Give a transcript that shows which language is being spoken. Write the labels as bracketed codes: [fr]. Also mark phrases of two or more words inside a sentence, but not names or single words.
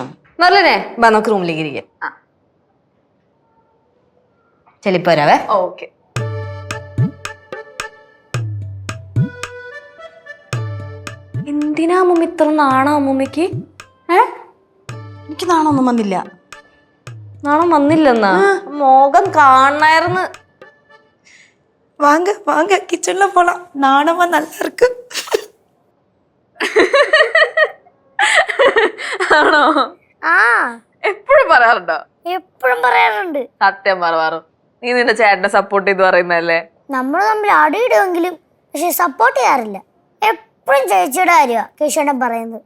[ml] മെർലിനെ വാ, നമുക്ക് റൂമിലേക്ക് ഇരിക്കാം. ചെലിപ്പോ വരാവേ. ഓക്കെ. എന്തിനാ അമ്മൂമ്മ ഇത്ര നാണോ അമ്മൂമ്മക്ക്? എനിക്ക് നാണമൊന്നും വന്നില്ല. നാണം വന്നില്ലെന്നാ? മോകം കാണായിരുന്നു. [ta] வாங்க வாங்க, கிச்சன்ல போலாம், நாணமா நல்லா இருக்கு. [ml] ആണോ? ആ, എപ്പോഴും പറയാറുണ്ടോ? എപ്പോഴും പറയാറുണ്ട്. സത്യം പറയാറു. നീ നിന്റെ ചേട്ടനെ സപ്പോർട്ട് ചെയ്ത് പറയുന്നല്ലേ? നമ്മൾ തമ്മിൽ അടിയിടുമെങ്കിലും പക്ഷെ സപ്പോർട്ട് ചെയ്യാറില്ല. എപ്പോഴും ചേച്ചിയുടെ കാര്യമാണ് കേശവനെ പറയുന്നത്.